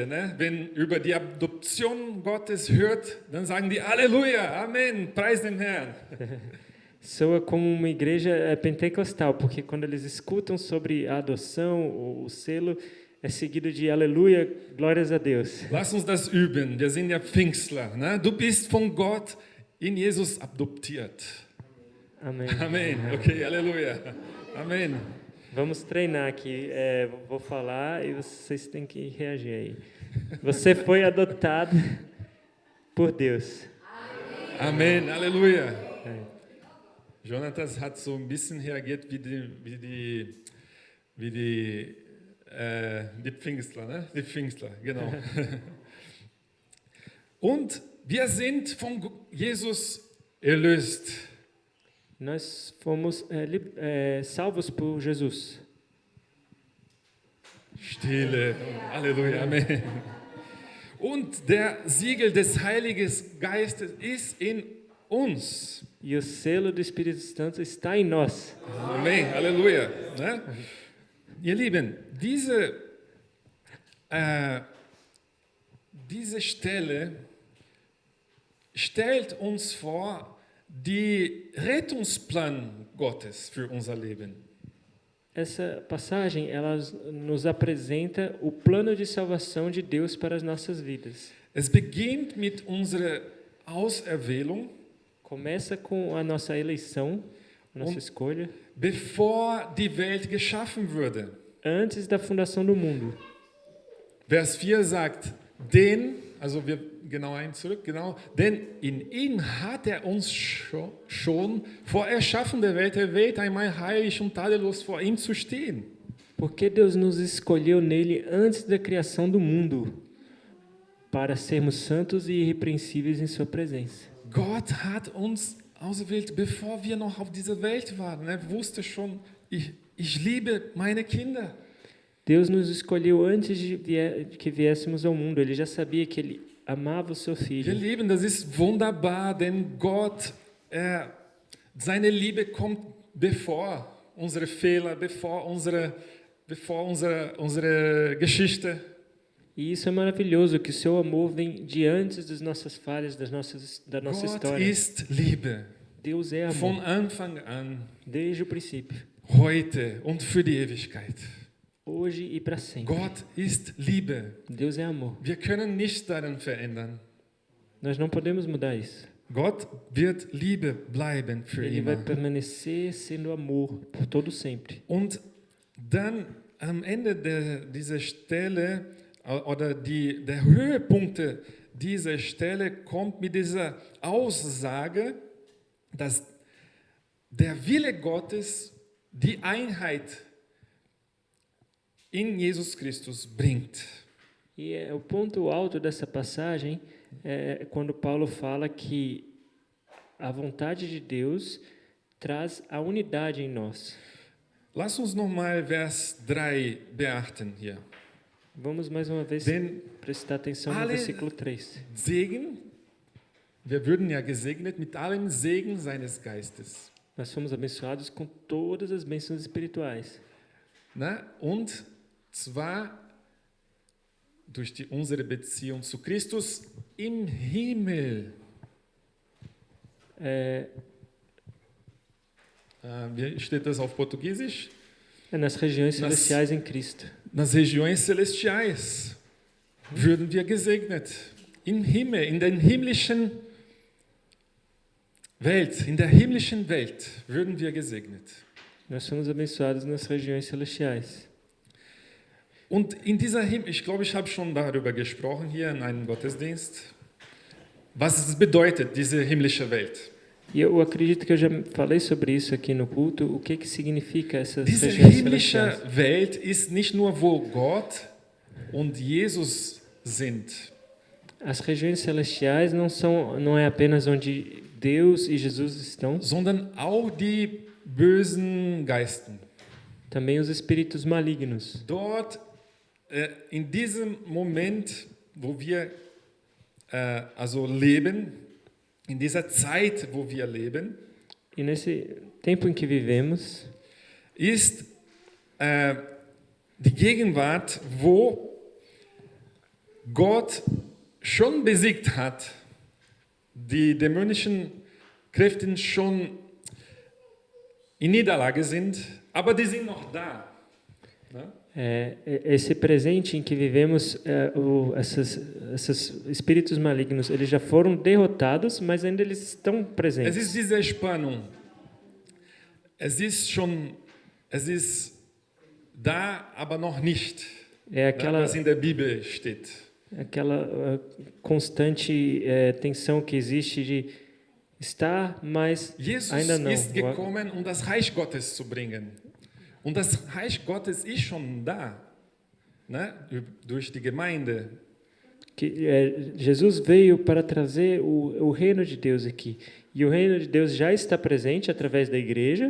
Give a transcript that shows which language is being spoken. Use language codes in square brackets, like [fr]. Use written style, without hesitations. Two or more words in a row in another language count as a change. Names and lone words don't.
[de] Ne? Wenn über die Adoption Gottes hört, dann sagen die Halleluja, Amen, preis den Herrn. [pt] Soa como uma igreja pentecostal, porque quando eles escutam sobre a adoção, o selo, é seguido de aleluia, glórias a Deus. [de] Lass uns das üben, wir sind ja Pfingstler. Ne? Du bist von Gott in Jesus adoptiert. [pt] Amém. [de] Amen, okay, Halleluja, Amen. [pt] Vamos treinar aqui. Vou falar e vocês têm que reagir aí. Você foi adotado por Deus. [de] Amen, Halleluja. [pt] É. [de] Jonatas hat so ein bisschen reagiert wie die Pfingstler, ne? Die Pfingstler, genau. Und wir sind von Jesus erlöst. [pt] Nós fomos salvos por Jesus. [de] Stille, Halleluja, Amen. Und der Siegel des Heiligen Geistes ist in uns. [pt] E o selo do Espírito Santo está em nós. [de] Amen, Halleluja. Ne? Ihr Lieben, diese Stelle stellt uns vor die Rettungsplan Gottes für unser Leben. [pt] Essa passagem, ela nos apresenta o plano de salvação de Deus para as nossas vidas. [de] Es beginnt mit unserer Auserwählung. [pt] Começa com a nossa eleição, a nossa escolha, [de] Bevor die Welt geschaffen wurde. [pt] antes da fundação do mundo. [de] Vers 4 sagt, also wir denn in ihm hat uns schon vor Erschaffen der Welt erwählt, einmal heilig und tadellos vor ihm zu stehen. [pt] Porque Deus nos escolheu nele antes da criação do mundo, para sermos santos e irrepreensíveis em sua presença. [de] Gott hat uns ausgewählt, bevor wir noch auf dieser Welt waren. Er wusste schon, ich liebe meine Kinder. [pt] Deus nos escolheu antes de que viéssemos ao mundo. Ele já sabia que Ele amava o seu [de] Ihr [pt] filho. [de] Lieben, das ist wunderbar, denn Gott, seine Liebe kommt bevor unsere Fehler, bevor unsere Geschichte. [pt] E isso é maravilhoso, que o seu amor vem de antes das nossas falhas, da nossa [de] Gott [pt] história. [de] ist Liebe, [pt] Deus é [de] von [pt] amor, [de] Anfang an, [pt] desde o princípio, [de] heute und für die Ewigkeit. [pt] hoje e para sempre. [de] Gott ist Liebe. [pt] Deus é amor. [de] Wir können nichts daran verändern. [pt] Nós não podemos mudar isso. [de] Gott wird Liebe bleiben für [pt] Ele vai [de] immer. [pt] permanecer sendo amor por todo sempre. [de] Und dann am Ende dieser Stelle oder der Höhepunkt dieser Stelle kommt mit dieser Aussage, dass der Wille Gottes die Einheit in Jesus Christus bringt. [pt] E o ponto alto dessa passagem é quando Paulo fala que a vontade de Deus traz a unidade em nós. [de] Lass uns nochmal Vers 3 beachten hier. [pt] Vamos mais uma vez [de] Denn [pt] prestar atenção no [de] alle [pt] versículo 3. [de] Segen, wir würden ja gesegnet mit allem Segen seines Geistes. [pt] Nós somos abençoados com todas as bênçãos espirituais. [de] Na? Und zwar durch unsere Beziehung zu Christus im Himmel. Wie steht das auf Portugiesisch? [pt] Nas regiões celestiais em Cristo. Nas regiões celestiais [de] würden wir gesegnet. Im Himmel, in der himmlischen Welt würden wir gesegnet. [pt] Nós somos abençoados nas regiões celestiais. [de] Und ich glaube, ich habe schon darüber gesprochen hier in einem Gottesdienst, was es bedeutet, diese himmlische Welt. [pt] E eu acredito que eu já falei sobre isso aqui no culto, o que significa essas [de] Diese [pt] regiões [de] himmlische [pt] celestiais. [de] Welt ist nicht nur, wo Gott und Jesus sind. [pt] As regiões celestiais não é apenas onde Deus e Jesus estão, [de] Sondern auch die bösen Geisten. [pt] também os espíritos malignos. [de] Dort in diesem Moment, wo wir also leben, in dieser Zeit, wo wir leben, [pt] E nesse tempo em que vivemos, [de] ist die Gegenwart, wo Gott schon besiegt hat, die dämonischen Kräfte schon in Niederlage sind, aber die sind noch da. Ne? [pt] esse presente em que vivemos, esses espíritos malignos, eles já foram derrotados, mas ainda eles estão [de] Es ist [pt] presentes. [de] diese Spannung. Es ist da, aber noch nicht. [pt] É aquela, [de] Was in der Bibel steht. [pt] aquela constante tensão que existe de estar, mas [de] Jesus [pt] ainda não. [de] ist gekommen, um das Reich Gottes zu bringen. Und das Reich Gottes ist schon da, ne? Durch die Gemeinde. [pt] Jesus veio para trazer o reino de Deus aqui. E o reino de Deus já está presente através da igreja,